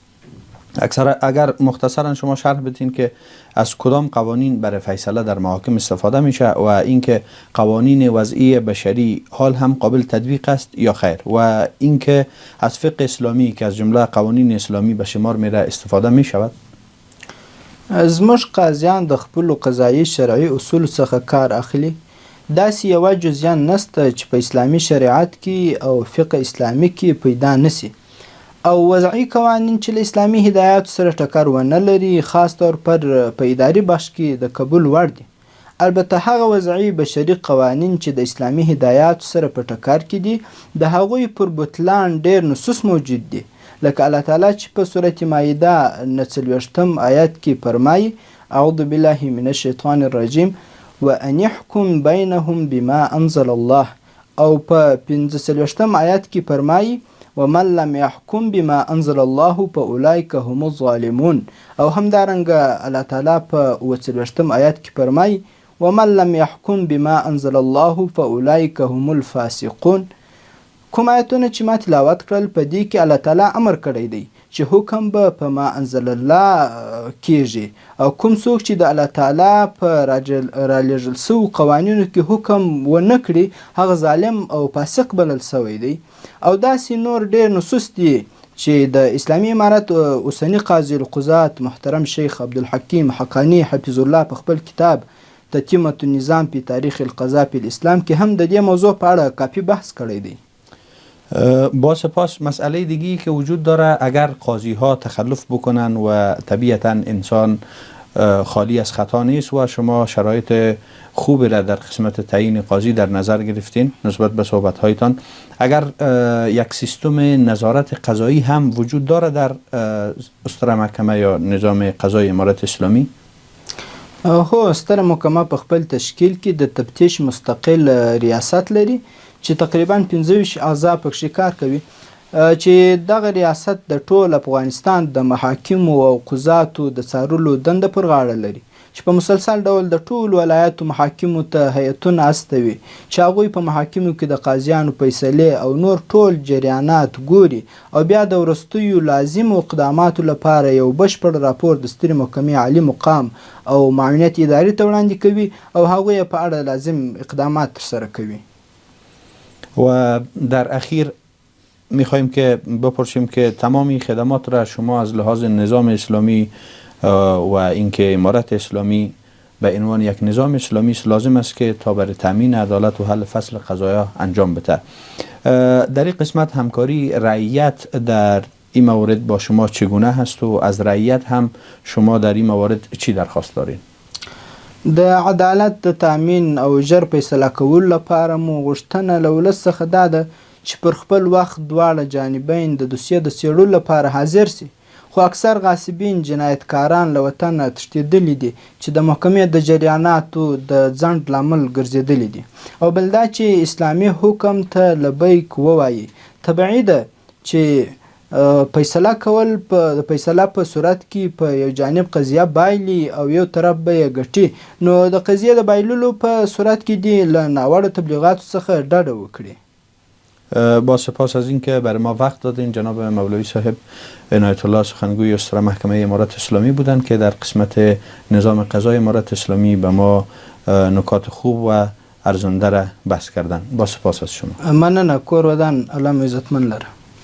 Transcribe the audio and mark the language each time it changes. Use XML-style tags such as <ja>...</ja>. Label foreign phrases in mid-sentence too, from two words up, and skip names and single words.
<fa>اگر مختصرا شما شرح بدین که از کدام قوانین برای فیصله در محاکم استفاده میشه و اینکه قوانین وضعی بشری حال هم قابل تطبیق است یا خیر و اینکه از فقه اسلامی که از جمله قوانین اسلامی به شمار میره استفاده میشود؟</fa> <ps>زموږ قاضیان د خپلو قضایي شرعي اصولو څخه کار اخلي. داسې یوه جزیان نسته چې په اسلامي شریعت کې او فقه اسلامي کې پیدا نسی او وضعي قوانین چې له اسلامي هدایاتو سره ټکر ونه لري خاص طور پر په اداري بخش کې د قبول وړ دي. البته هغه وضعي بشري قوانین چې د اسلامي هدایاتو سره په ټکر کې دي د هغوی پر بطلان ډېر نصوص موجود دي، لکه الله تعالی چې په سورة مائده 49 آیت کې فرمایي</ps> <ar>اعوذ بالله من الشیطان الرجیم وان يحكم بينهم بما انزل الله</ar> <ps>او په 45 آیت کې فرمایي</ps> <ar>ومن لم يحكم بما انزل الله فاولئك هم الظالمون</ar> <ps>او همدارنګه الله تعالی په 48 آیت کې فرمایي</ps> <ar>ومن لم يحكم بما انزل الله فاولئك هم الفاسقون.</ar> <ps>کوم آیتونه چې ما تلاوت کړل په دې کې الله تعالی امر کړی دی چې حکم به په</ps> <ar>ما انزل الله</ar> <ps>کیږي او کوم څوک چې د الله تعالی په رالیږل سوي قوانینو کې حکم ونه کړي هغه ظالم او فاسق بلل سوی دی. او داسې نور ډېر نصوص دي چې د اسلامي امارت اوسني قاضي القضات محترم شیخ عبدالحکیم حقانی</ps> <ar>حفظ الله</ar> <ps>په خپل کتاب تتمة النظام فی تاریخ القضاء فی الاسلام کې هم د دې موضوع په اړه کافی بحث کړی دی.</ps> <fa>با سپاس. مسئله دیگی که وجود داره، اگر قاضی ها تخلف بکنن و طبیعتا انسان خالی از خطا نیست و شما شرایط خوبی را در قسمت تعیین قاضی در نظر گرفتین نسبت به صحبت هایتان، اگر یک سیستم نظارت قضایی هم وجود داره در ستره محکمه یا نظام قضایی امارت اسلامی؟</fa> <ps>هو، ستره محکمه په خپل تشکیل کې د تفتیش مستقل ریاست لري چې تقریبا 25 اعضا پکې کار کوي، چې دغه ریاست د ټول افغانستان د محاکمو او قضاتو د څارلو دنده پر غاړه لري، چې په مسلسل ډول د ټول ولایاتو محاکمو ته هیئتونه استوي چې هغوی په محاکمو کې د قاضیانو فیصلې او نور ټول جریانات ګوري او بیا د وروستیو لازمو اقداماتو لپاره یو بشپړ راپور د سترې محکمې عالی مقام او معاونیت ادارې ته وړاندې کوي او هغوی په اړه لازم اقدامات ترسره کوي.</ps> <fa>و در اخیر میخوایم که بپرسیم که تمامی خدمات را شما از لحاظ نظام اسلامی و اینکه امارت اسلامی به عنوان یک نظام اسلامی لازم است که تا برای تامین عدالت و حل فصل قضایا انجام بده. در این قسمت همکاری رعیت در این موارد با شما چگونه هست و از رعیت هم شما در این موارد چی درخواست دارین؟</fa> <ps>د عدالت د تامین او ژر فیصله کولو لپاره مو غوښتنه له ولس څخه دا ده چې پر خپل وخت دواړه جانبین د دوسیې د څېړلو لپاره حاضر سي، خو اکثر غاصبین جنایتکاران له وطنه تښتېدلي دي چې د محکمې د جریاناتو د ځنډ لامل ګرځېدلي دي، او بل دا چې اسلامي حکم ته لبیک ووایي. طبیعي ده چې فیصله کول د فیصله په صورت کې په یو جانب قضیه بایلي او یو طرف به یې ګټي، نو د قضیې د بایللو په صورت کې دې له ناوړه تبلیغاتو څخه ډډه وکړي.</ps> <fa>با سپاس از اینکه برای ما وقت دادین. جناب مولوی صاحب عنایت الله سخنگوی ستره محکمه امارت اسلامی بودند که در قسمت نظام قضای امارت اسلامی به ما نکات خوب و ارزنده را بحث کردند. با سپاس از شما.</fa> <ps>مننه. کور ودان الله مو عزتمن لره.</ps>